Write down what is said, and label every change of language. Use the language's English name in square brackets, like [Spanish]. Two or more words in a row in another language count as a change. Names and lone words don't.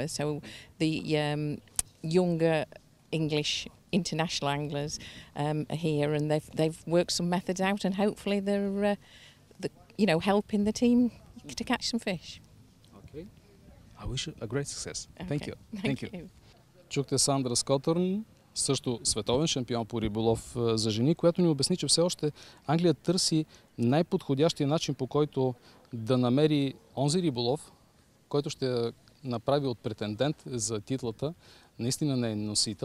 [English] So the younger English international anglers are here, and they've worked some methods out, and hopefully they're helping the team to catch some fish. Okay. I wish you a great success. Okay. Thank you. Thank you. [Bulgarian] Чухте Сандра Скотърн, също световен шампион по риболов за жени, която ни обясни, че все още Англия търси най-подходящия начин, по който да намери онзи риболов, който ще направи от претендент за титлата наистина нейн носител.